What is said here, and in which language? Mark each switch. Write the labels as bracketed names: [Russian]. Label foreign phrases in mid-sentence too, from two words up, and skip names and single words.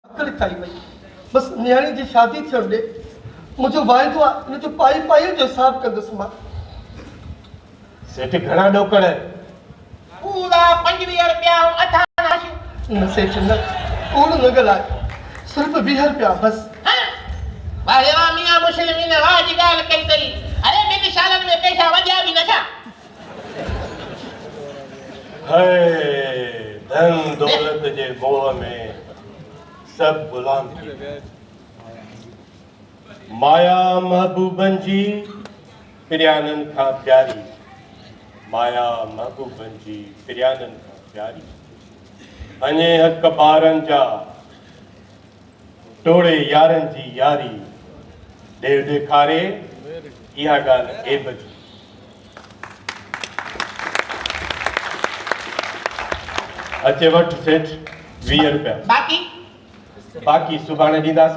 [Sindhi] कड़ी ताई भाई बस न्याणी जी शादी थी हमने मुझे वायदो आहे इन जो पाई पाई जो हिसाब कंदुसि मां सेठ घणा ॾोकड़ पूरा 25 रुपया अठाना न सेठ न कूड़ न ॻाल्हाए सिर्फ़ 20 रुपया बस वाह वाह मियां मुस्लिमीन वाह जी ॻाल्हि कई अथई अरे ॿिनि सालनि में पैसा वधिया बि न छा हाय धन दौलत जे मोह में सब गुलाम थी विया। माया महबूबन जी प्रियानन खां प्यारी माया महबूबन जी प्रियानन खां प्यारी अने हक ॿारनि जा टोड़े यारनि जी यारी देव ॾेखारे इहा ॻाल्हि एब जी अचे वठ सेठ 20 रुपया बाक़ी सुभाणे ॾींदासीं